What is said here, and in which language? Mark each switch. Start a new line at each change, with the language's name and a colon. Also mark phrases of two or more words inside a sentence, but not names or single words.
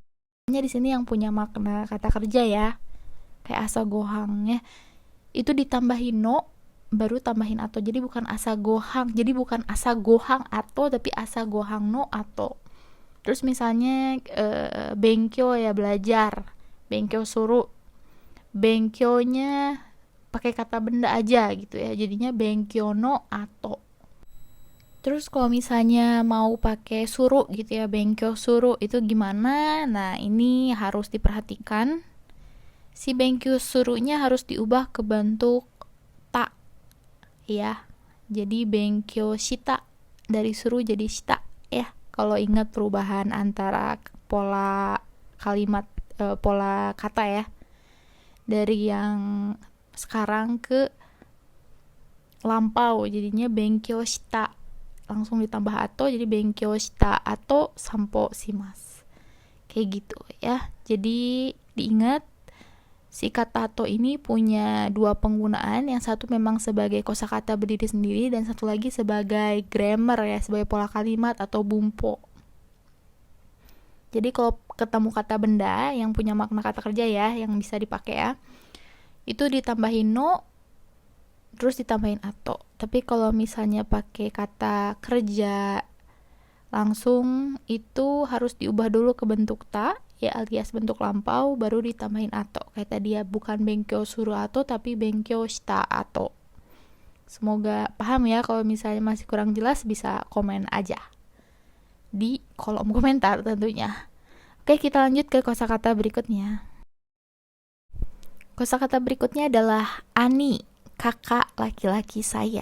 Indonesian: Hanya di sini yang punya makna kata kerja ya. Kayak
Japanese: 朝ご飯
Indonesian: ya. Itu ditambahin no, baru tambahin ato. Jadi bukan
Japanese: 朝ご飯.
Indonesian: Jadi bukan
Japanese: 朝ご飯後,
Indonesian: tapi
Japanese: 朝ご飯の後.
Indonesian: Terus misalnya benkyo ya belajar,
Japanese: 勉強する,
Indonesian: benkyonya pakai kata benda aja gitu ya, jadinya
Japanese: 勉強の後.
Indonesian: Terus kalau misalnya mau pakai suru gitu ya,
Japanese: 勉強する
Indonesian: itu gimana? Nah ini harus diperhatikan, si benkyo surunya harus diubah ke bentuk ta ya, jadi
Japanese: 勉強した,
Indonesian: dari suru jadi shita ya. Kalau ingat perubahan antara pola kalimat, pola kata ya, dari yang sekarang ke lampau, jadinya
Japanese: 勉強した,
Indonesian: langsung ditambah ato, jadi
Japanese: 勉強した後散歩します.
Indonesian: Kayak gitu ya. Jadi diingat, si kata ato ini punya dua penggunaan, yang satu memang sebagai kosakata berdiri sendiri dan satu lagi sebagai grammar ya, sebagai pola kalimat atau bumpo. Jadi kalau ketemu kata benda yang punya makna kata kerja ya, yang bisa dipakai ya, itu ditambahin no terus ditambahin ato. Tapi kalau misalnya pakai kata kerja langsung, itu harus diubah dulu ke bentuk ta ya, alias bentuk lampau, baru ditambahin ato. Kayak tadi ya, bukan
Japanese: 勉強する後
Indonesian: tapi
Japanese: 勉強した後.
Indonesian: Semoga paham ya. Kalau misalnya masih kurang jelas bisa komen aja di kolom komentar tentunya. Oke, kita lanjut ke kosakata berikutnya. Kosakata berikutnya adalah ani, kakak laki-laki saya.